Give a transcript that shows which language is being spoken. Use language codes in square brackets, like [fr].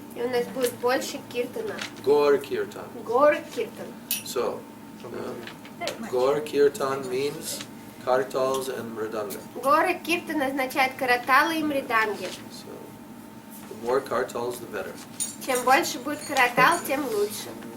[ru] и у нас будет больше киртана. [en] Gaur kirtan. [ru] Горы киртана. [en] So, [ru] Дай, мальчик. [en] Gaur kirtan means kartals and mridanga. [ru] Горы киртана означает караталы и мриданги. [en] So, the more kartals, the better. [ru] Чем больше будет каратал, тем лучше.